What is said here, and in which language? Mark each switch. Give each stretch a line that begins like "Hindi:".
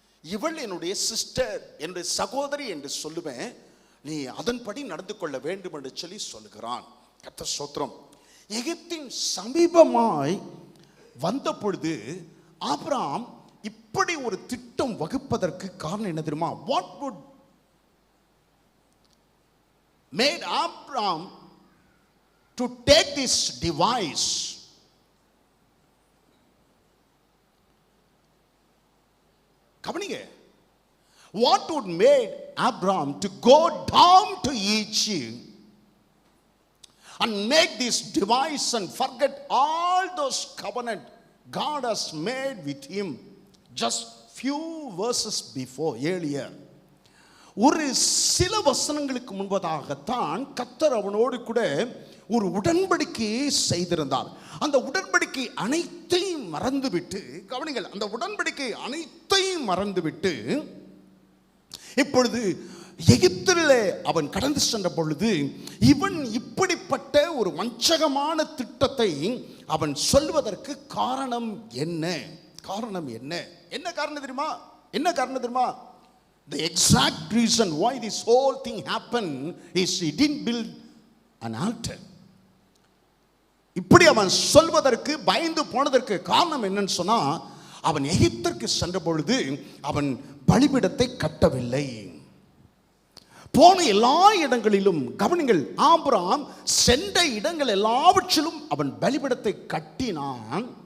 Tamil: இவள் என்னுடைய சிஸ்டர், என்னுடைய சகோதரி என்று சொல்லுவேன். நீ அதன்படி நடந்து கொள்ள வேண்டும் என்று சொல்லி சொல்லுகிறான். கர்த்தர் ஸ்தோத்திரம். எகிப்தின் சமீபமாய் வந்த பொழுது ஆபிரகாம் இப்படி ஒரு திட்டம் வகுப்பதற்கு காரணம் என்ன தெரியுமா?
English: What would made Abraham to take this device?
Tamil: கவனிங்க.
English: What would made Abraham to go down to Egypt and make this device and forget all those covenant God has made with him just few verses before, earlier.
Tamil: ஒரு சில வசனங்களுக்கு முன்பதாகத்தான் கர்த்தர் அவனோடு கூட ஒரு உடன்படிக்கையை செய்திருந்தார். அந்த உடன்படிக்கை அனைத்தையும் மறந்துவிட்டு, கவனிங்கள், அந்த உடன்படிக்கை அனைத்தையும் மறந்துவிட்டு இப்பொழுது எகிப்திலே அவன் கடந்து சென்ற பொழுது இவன் இப்படிப்பட்ட ஒரு வஞ்சகமான திட்டத்தை அவன் சொல்வதற்கு காரணம் என்ன? காரணம் என்ன? என்ன காரணம் தெரியுமா? என்ன காரணம் தெரியுமா?
English: The exact reason why this whole thing happened is he didn't build an altar.
Tamil: இப்படி அவன் சொல்வதற்கு பயந்து போனதற்கு காரணம் என்னன்னு சொன்னா, அவன் எகிப்திற்கு சென்ற பொழுது அவன் பலிபீடத்தை கட்டவில்லை. போன எல்லா இடங்களிலும், கவனிங்கள், ஆபிரகாம் சென்ற இடங்கள் எல்லாவற்றிலும் அவன் பலிபீடத்தை கட்டினான்.